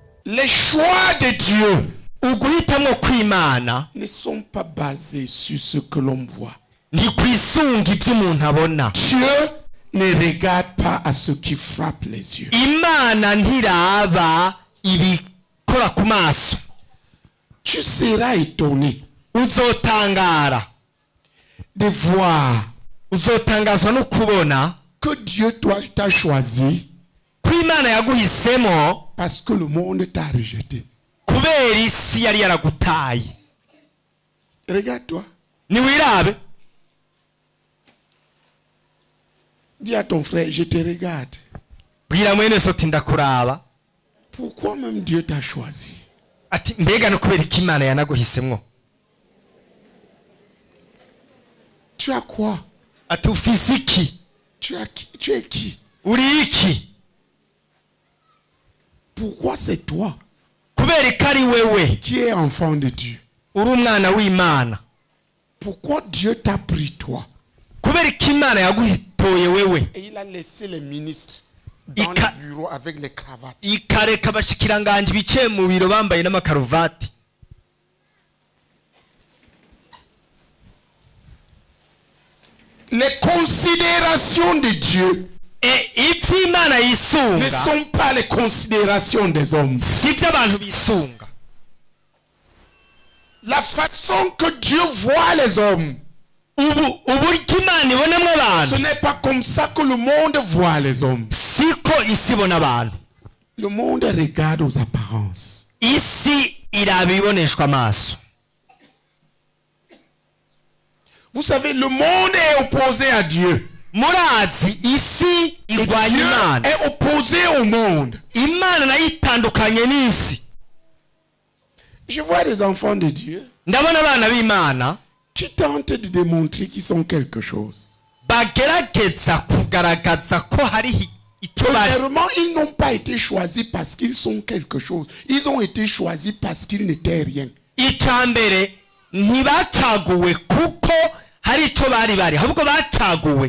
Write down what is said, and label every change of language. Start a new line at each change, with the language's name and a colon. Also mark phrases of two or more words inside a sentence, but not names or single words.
French: Les choix de Dieu
Rundi: uguhitamwo kw'Imana
French: ne sont pas basés sur ce que l'on voit.
Rundi: ntikwisunga ivyo umuntu abona.
French: Dieu ne regarde pas à ce qui frappe les yeux.
Rundi: Imana ntiraba ibikora ku maso.
French: Tu seras étonné
Rundi: Uzotangara
French: de voir
Rundi: uzotangazwa no kubona
French: que Dieu t'a choisi
Rundi: ko Imana yaguhisemo
French: parce que le monde t'a rejeté.
Rundi: kubera isi yari yaragutaye.
French: Regarde-toi.
Rundi: Niwirabe
French: Dis à ton frère, je te regarde.
Rundi: bwira mwene so ati ndakuraba.
French: Pourquoi même Dieu t'a choisi?
Rundi: Ati mbega no kubera ko Imana yanaguhisemwo.
French: Tu as quoi?
Rundi: Ati ufise iki?
French: Tu es qui?
Rundi: Uri iki?
French: Pourquoi c'est toi
Rundi: kubera ko ari wewe
French: qui es enfant de Dieu?
Rundi: uri umwana w'Imana.
French: Pourquoi Dieu t'a pris toi?
Rundi: kubera ko Imana yaguhitoye wewe.
French: Et il a laissé les ministres dans le bureau avec les cravates.
Rundi: Ikareka abashikiranganje bicaye mu biro bambaye n'amakaruvati.
French: Les considérations de Dieu
Rundi: Ivy'Imana
French: ne
Rundi: yisunga
French: sont pas les considérations des hommes.
Rundi: sivyo abantu bisunga.
French: La façon que Dieu voit les hommes,
Rundi: uburyo Imana ibonamwo
French: ce
Rundi: abantu
French: n'est pas comme ça que le monde voit les hommes.
Rundi: siko isi ibona abantu.
French: Le monde regarde aux apparences.
Rundi: Isi iraba iboneshwa amaso.
French: Vous savez, le monde est opposé à Dieu.
Rundi: Murazi isi
French: Et
Rundi: irwanya
French: Dieu
Rundi: Imana.
French: est opposé au monde.
Rundi: Imana nayo itandukanye n'isi.
French: Je vois des enfants de Dieu
Rundi: Ndabona abana b'Imana
French: qui tentent de démontrer qu'ils sont quelque chose.
Rundi: bagerageza kugaragaza ko hari icyo bari.
French: Premièrement, ils n'ont pas été choisis parce qu'ils sont quelque chose. Ils ont été choisis parce qu'ils n'étaient rien.
Rundi: Icambere ntibacaguwe kuko hari icyo bari ahubwo bacaguwe